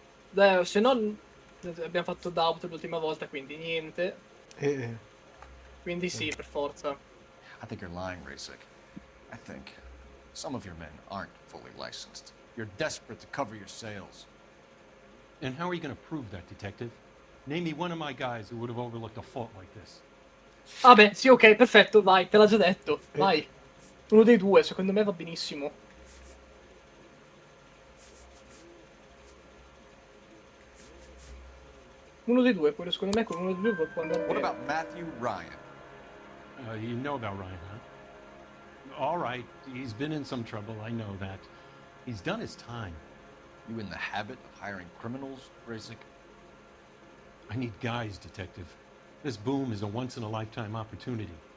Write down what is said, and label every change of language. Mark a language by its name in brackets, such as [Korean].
[Italian] Beh, se no abbiamo fatto doubt l'ultima volta, quindi niente. Quindi sì, per forza. [English] I think you're lying, Rasick. I think some of your men aren't fully licensed. You're desperate to cover your sales. And how are you going to prove that, Detective? Name me one of my guys who would have overlooked a fault like this. [Italian] Vabbè, sì, ok, perfetto, vai, te l'ha già detto. Vai. Uno dei due, secondo me va benissimo. Uno dei due, quello secondo me con uno dei due può andare [English] What [Italian] bene. [English] about Matthew Ryan? You know about Ryan, huh? All right, he's been in some trouble, I know that. He's done his time. You in the habit of hiring criminals, Rasic? I need guys, Detective. This boom is a once-in-a-lifetime opportunity.